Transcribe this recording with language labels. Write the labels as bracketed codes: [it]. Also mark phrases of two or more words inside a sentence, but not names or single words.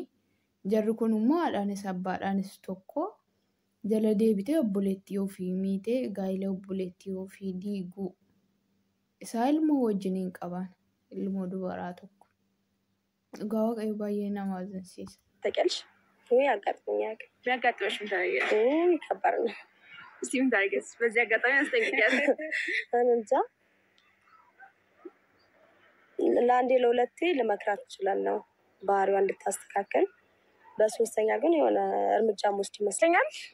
[om] Jarri kun immoo haadhaanis abbaadhaanis tokko. Jala deebitee obboleettii ofii miitee gaa'ela obboleettii ofii diiguu. Isaa ilmoo wajjiniin qaban ilmoo dubaraa tokko. Dhugaa waaqayyo baay'ee nama ajaa'ibsiisa. [am] ታውቂያለሽ ወይ? አጋጥሞኛል። ቢያጋጥመሽ ምን ታደርጊያለሽ? ከባድ ነው። እስቲ ምን ታደርጊያለሽ? በዚህ አጋጣሚ አስጠንቅቂያለሽ። እኔ እንጃ ለአንዴ ለሁለቴ ልመክራት እችላለሁ ባህሪዋ እንድታስተካከል። በሶስተኛ ግን የሆነ እርምጃ መውሰድ ይመስለኛል።